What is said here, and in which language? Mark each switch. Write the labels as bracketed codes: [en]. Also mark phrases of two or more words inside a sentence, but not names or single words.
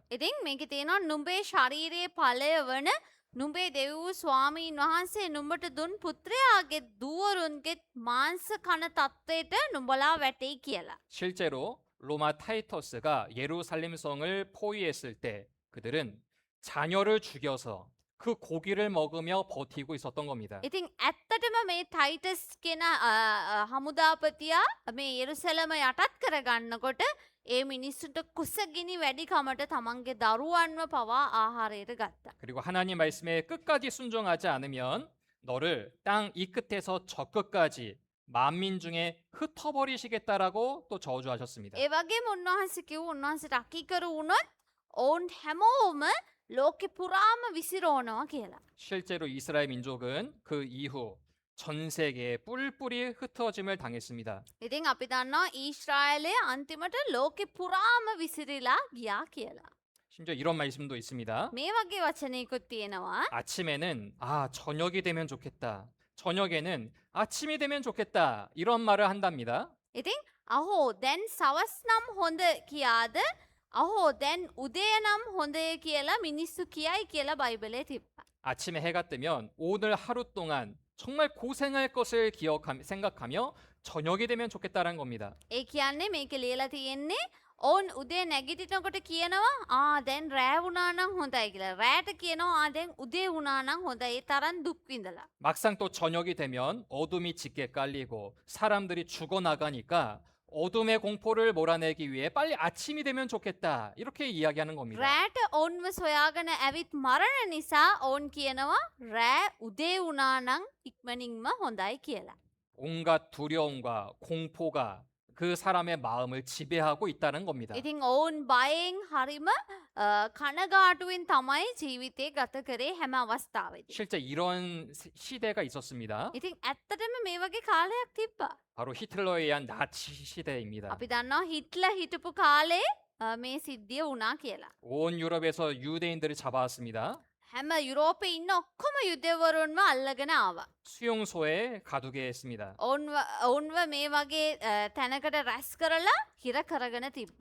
[si] ඉතින් මේකේ තියෙනවා නුඹේ ශරීරයේ ඵලය වන නුඹේ දෙව් වූ ස්වාමීන් වහන්සේ නුඹට දුන් පුත්‍රයාගේ දුවරුන්ගේ මාංශ කන තත්ත්වයට නුඹලා වැටෙයි කියලා. [ko] 실제로 로마 타이터스가 예루살렘 성을 포위했을 때 그들은 자녀를 죽여서 그 고기를 먹으며 버티고 있었던 겁니다. [si] ඉතින් ඇත්තටම මේ ටයිටස් කියන හමුදාපතියා මේ යෙරුසලම යටත් කරගන්නකොට ඒ මිනිස්සුන්ට කුසගිනි වැඩිකමට තමන්ගේ දරුවන්ව පවා ආහාරයට ගත්තා. [ko] 그리고 하나님 말씀에 끝까지 순종하지 않으면 너를 땅 이 끝에서 저 끝까지 만민 중에 흩어버리시겠다라고 또 저주하셨습니다. [si] ඒ වගේම උන්වහන්සේ කිව්ව උන්වහන්සේට අකීකරු වුණොත් ඔවුන් හැමෝම ලෝකෙ පුරාම විසිරෝනවා කියලා. [ko] 실제로 이스라엘 민족은 그 이후 전 세계에 뿔뿔이 흩어짐을 당했습니다. [si] ඉතින් අපි දන්නවා ඊශ්‍රායලය අන්තිමට ලෝකෙ පුරාම විසිරිලා ගියා කියලා. [ko] 심지어 이런 말씀도 있습니다. [si] මේ වගේ වචනයකුත් තියෙනවා. [ko] 아침에는 저녁이 되면 좋겠다. 저녁에는 아침이 되면 좋겠다. 이런 말을 한답니다. [si] ඉතින් අහෝ දැන් සවස් නම් හොඳ කියාද අහෝ දැන් උදේ නම් හොඳය කියලා මිනිස්සු කියයි කියලා බයිබලයේ තිබ්බා. [ko] 아침에 해가 뜨면 오늘 하루 동안 정말 고생할 것을 생각하며 저녁이 되면 좋겠다는 겁니다. [si] ඒ කියන්නේ මේක ලියලා තියෙන්නේ ඔවුන් උදේ නැගිටිනකොට කියනවා දැන් රෑ වුණා නම් හොඳයි කියලා. රෑට කියනවා දැන් උදේ වුණා නම් හොඳයි. ඒ තරම් දුක් විඳලා. [ko] 막상 또 저녁이 되면 어둠이 짙게 깔리고 사람들이 죽어나가니까 어둠의 공포를 몰아내기 위해 빨리 아침이 되면 좋겠다. 이렇게 이야기하는 겁니다. [si] රෑට ඔවුන්ව සොයාගෙන ඇවිත් මරණ නිසා ඔවුන් කියනවා රෑ උදේ වුණා නම් ඉක්මනින්ම හොඳයි කියලා. [ko] 온갖 두려움과 공포가 그 사람의 마음을 지배하고 있다는 겁니다. [si] ඉතින් ඔවුන් බයෙන් හරිම කනගාටුවෙන් තමයි ජීවිතේ ගත කරේ හැම අවස්ථාවෙදී. [ko] 실제 이런 시대가 있었습니다. [si] ඉතින් ඇත්තටම මේ වගේ කාලයක් තිබ්බා. [ko] 바로 히틀러에 의한 나치 시대입니다. [si] අපි දන්නවා හිට්ලර් හිටපු කාලේ මේ සිද්ධිය වුණා කියලා. [ko] 온 유럽에서 유대인들을 잡아왔습니다. [si] හැම යුරෝපේ ඉන්න ඔක්කොම යුදෙවරුන්ව අල්ලගෙන ආවා. [ko] 수용소에 가두게 했습니다. [si] ඔවුන්ව මේ වගේ තැනකට රැස් කරලා හිර කරගෙන තිබ්බා.